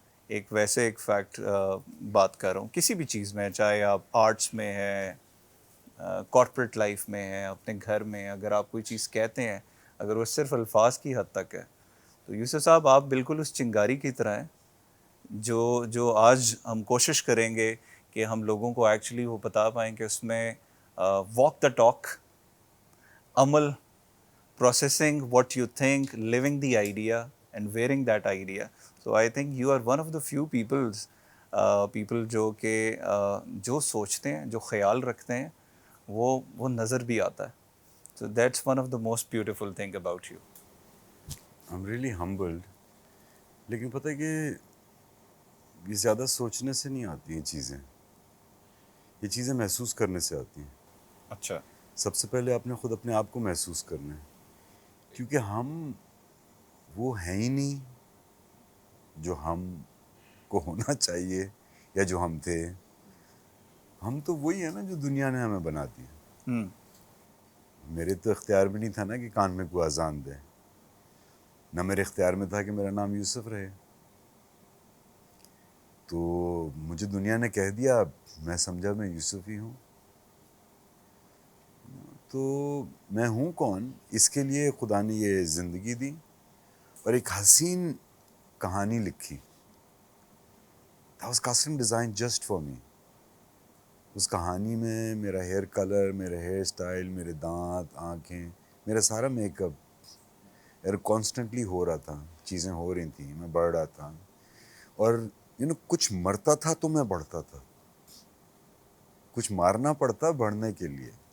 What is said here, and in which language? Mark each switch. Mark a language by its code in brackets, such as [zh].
[ur] ایک ویسے ایک فیکٹ بات کر رہا ہوں، کسی بھی چیز میں، چاہے آپ آرٹس میں ہیں، کارپوریٹ لائف میں ہیں، اپنے گھر میں، اگر آپ کوئی چیز کہتے ہیں، اگر وہ صرف الفاظ کی حد تک ہے، تو یوسف صاحب آپ بالکل اس چنگاری کی طرح ہیں جو آج ہم کوشش کریں گے کہ ہم لوگوں کو ایکچولی وہ بتا پائیں کہ اس میں [en] walk the talk, [ur] عمل، [en] processing what you think, living the idea and wearing that idea. So I think you are one of the few people [ur] جو کہ جو سوچتے ہیں، جو خیال رکھتے ہیں، وہ نظر بھی آتا ہے. [en] So that's one of the most beautiful thing about you. I'm really humbled. [ur] لیکن پتہ ہے کہ یہ زیادہ سوچنے سے نہیں آتی ہیں چیزیں، یہ چیزیں محسوس کرنے سے آتی ہیں. اچھا. سب سے پہلے آپ نے خود اپنے آپ کو محسوس کرنا ہے، کیونکہ ہم وہ ہیں ہی نہیں جو ہم کو ہونا چاہیے یا جو ہم تھے. ہم تو وہی ہیں نا جو دنیا نے ہمیں بنا دیا. میرے تو اختیار بھی نہیں تھا نا کہ کان میں کوئی اذان دے، نہ میرے اختیار میں تھا کہ میرا نام یوسف رہے. تو مجھے دنیا نے کہہ دیا، میں سمجھا میں یوسف ہی ہوں. تو میں ہوں کون، اس کے لیے خدا نے یہ زندگی دی اور ایک حسین کہانی لکھی. [en] That was custom designed just for me. [ur] اس کہانی میں میرا ہیئر کلر، میرا ہیئر سٹائل، میرے دانت، آنکھیں، میرا سارا میک اپ کانسٹنٹلی ہو رہا تھا. چیزیں ہو رہی تھیں، میں بڑھ رہا تھا. اور کچھ مرتا تھا تو میں بڑھتا تھا، کچھ مارنا پڑتا بڑھنے کے لیے.